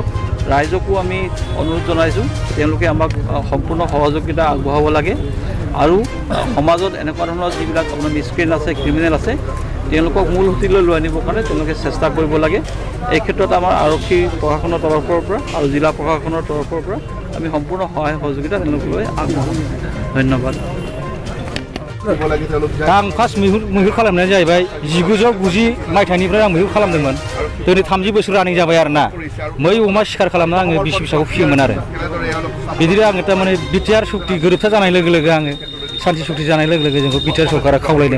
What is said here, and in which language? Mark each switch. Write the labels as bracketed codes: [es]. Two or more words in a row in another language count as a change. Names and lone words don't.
[as] ৰাইজকো আমি অনুৰোধ জনাইছোঁ তেওঁলোকে আমাক সম্পূৰ্ণ সহযোগিতা আগবঢ়াব লাগে আৰু সমাজত এনেকুৱা ধৰণৰ যিবিলাক আপোনাৰ মিছক্ৰিয়েণ্ট আছে, ক্ৰিমিনেল আছে, তেওঁলোকক মূল সুঁতিলৈ লৈ আনিবৰ কাৰণে তেওঁলোকে চেষ্টা কৰিব লাগে। এই ক্ষেত্ৰত আমাৰ আৰক্ষী প্ৰশাসনৰ তৰফৰ পৰা আৰু জিলা প্ৰশাসনৰ তৰফৰ পৰা আমি সম্পূৰ্ণ সহায় সহযোগিতা তেওঁলোকলৈ আগবঢ়াম। ধন্যবাদ। [brx] आं फार्स्ट मैहुर खालामनाया जाहैबाय 1990 मायथाइनिफ्राय आं मैहुर खालामदोंमोन। दिनै 30 बोसोर रानिं जाबाय आरोना। मै अमा शिकार खालामना आङो बिसि फिसाखौ फियोमोन आरो बिदिनो आङो थारमाने बिटिआर सुक्ति गोरोबथा जानाय लोगो लोगो आङो शान्ति सुक्ति जानाय लोगो लोगो जोंखौ बिटिआर सरकारा खावलायदों।